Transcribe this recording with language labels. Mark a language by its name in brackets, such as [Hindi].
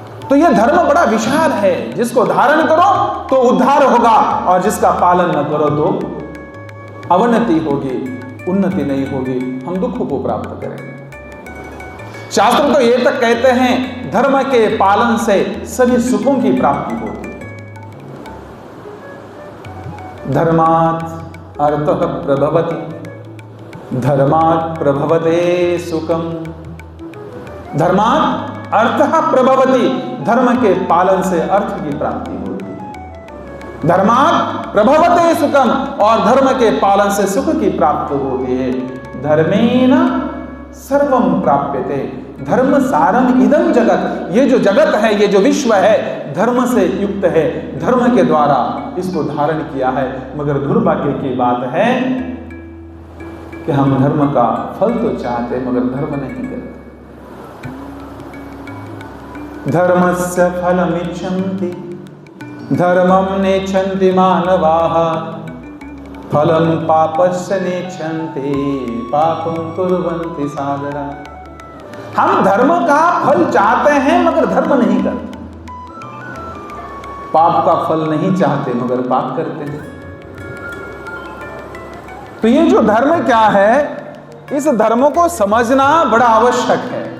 [Hindi] तो यह धर्म बड़ा विशाल है, जिसको धारण करो तो उद्धार होगा, और जिसका पालन न करो तो अवनति होगी, उन्नति नहीं होगी, हम दुखों को प्राप्त करेंगे। शास्त्र तो ये तक कहते हैं धर्म के पालन से सभी सुखों की प्राप्ति होती है। [Sanskrit] धर्मात् अर्थः प्रभवति, धर्मात् प्रभवते सुखम। धर्मात् अर्थः प्रभवति, [Hindi] धर्म के पालन से अर्थ की प्राप्ति होती है। [Sanskrit] धर्मात् प्रभवते सुखम, [Hindi] और धर्म के पालन से सुख की प्राप्ति होती है। [Sanskrit] धर्मेण सर्वम प्राप्यते, धर्म सारम इदम जगत। [Hindi] ये जो जगत है, ये जो विश्व है, धर्म से युक्त है, धर्म के द्वारा इसको धारण किया है। मगर दुर्भाग्य की बात है कि हम धर्म का फल तो चाहते मगर धर्म नहीं करते। [Sanskrit] धर्मस्य फलमिच्छन्ति धर्मं नेच्छन्ति मानवाः, फलं पापस्य नेच्छन्ति पापं कुर्वन्ति सागरा। [Hindi] हम धर्म का फल चाहते हैं मगर धर्म नहीं करते, पाप का फल नहीं चाहते मगर पाप करते हैं। तो ये जो धर्म क्या है, इस धर्म को समझना बड़ा आवश्यक है।